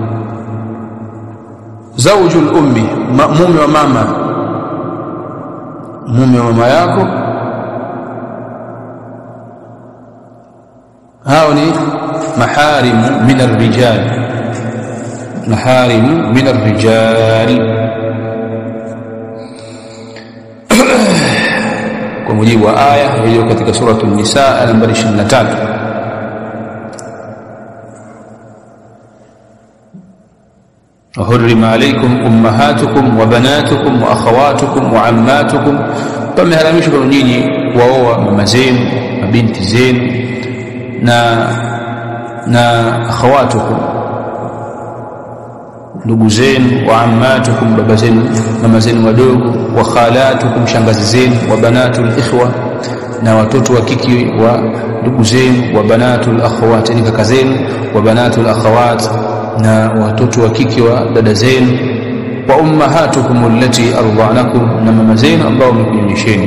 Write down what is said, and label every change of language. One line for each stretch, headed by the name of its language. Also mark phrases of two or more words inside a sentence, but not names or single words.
Arabic: زوج الأم,
Swahili: mume wa mama, mume wa mama yako, hao ni
Arabic: محارم من الرجال, محارم من الرجال.
Swahili: Kwa mujibu wa aya iliyo katika suratul Nisa nambari 23.
Arabic: وحرم عليكم أمهاتكم وبناتكم وأخواتكم وعماتكم
Swahili: pameharamishwa kwa nyinyi waoa mama zenu mabinti zenu na akhawatukum ndugu zenu
Arabic: وعماتكم
Swahili: baba zenu mama zenu wadogo
Arabic: وخالاتكم
Swahili: shangazi zenu
Arabic: وبنات الأخ
Swahili: na watoto wa kike wa ndugu zenu
Arabic: وبنات الأخوات
Swahili: ni kaka zenu
Arabic: وبنات الأخوات
Swahili: na watoto wa kike wa dada zenu
Arabic: وأمهاتكم اللاتي أرضعنكم
Swahili: na mama zenu ambao wamekunyonyesheni.